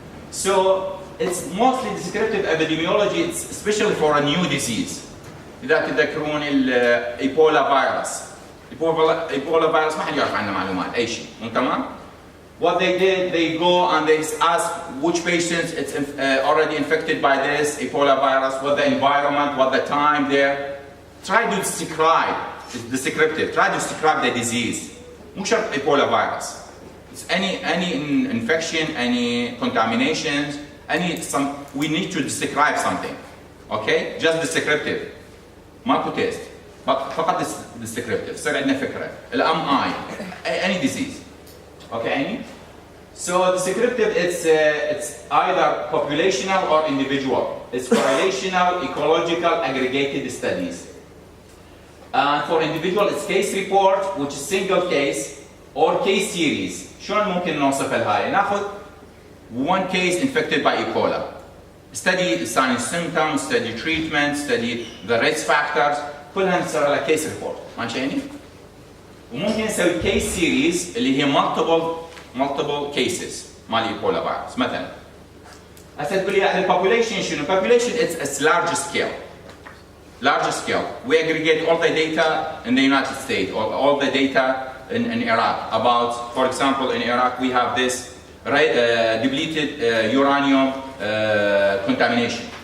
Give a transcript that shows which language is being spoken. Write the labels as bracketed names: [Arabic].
[English] So it's mostly descriptive epidemiology. It's especially for a new disease. [Arabic] إذا تذكرون الإيبولا فيروس. إيبولا فيروس ما حد يعرف عنه معلومات أي شيء. تمام؟ [English] What they did, they go and they ask which patients it's already infected by this Ebola virus, what the environment, what the time there. Try to describe, it's descriptive, try to describe the disease. [Arabic] مش شرط [English] Ebola virus. It's any infection, any contaminations, we need to describe something. Okay? Just descriptive. [Arabic] ماكو [English] test. [Arabic] فقط descriptive. صار عندنا فكرة. [English] الMI, any disease. Okay, Amy? So descriptive, it's either populational or individual. It's correlational, ecological, aggregated studies. And for individual, it's case report, which is single case, or case series. [Arabic] شلون ممكن نوصف الهاي؟ ناخذ [English] one case infected by Ebola. Study signs and symptoms, study treatment, study the risk factors. [Arabic] كلها نصير لها case report. ماشي يعني؟ وممكن نسوي case series اللي هي [English] multiple cases [Arabic] مال Ebola virus. مثلا هسه تقول لي البوبوليشن شنو؟ [English] population it's large scale. Large scale. We aggregate all the data in the United States, all the data in Iraq. About, for example, in Iraq we have this depleted uranium contamination.